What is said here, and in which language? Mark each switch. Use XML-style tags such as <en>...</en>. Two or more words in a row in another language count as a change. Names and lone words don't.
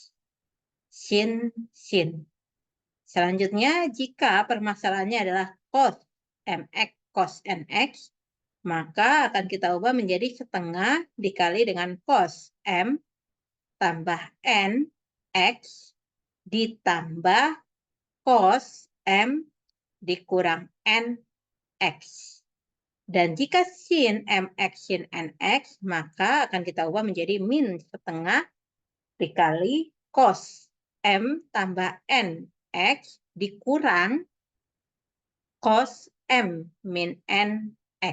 <id>Sin. Selanjutnya, jika permasalahannya adalah cos mx cos nx, maka akan kita ubah menjadi setengah dikali dengan cos m tambah n x ditambah cos m dikurang n x. Dan jika sin mx sin nx, maka akan kita ubah menjadi min setengah dikali cos m tambah n x dikurang cos m min n x.</id>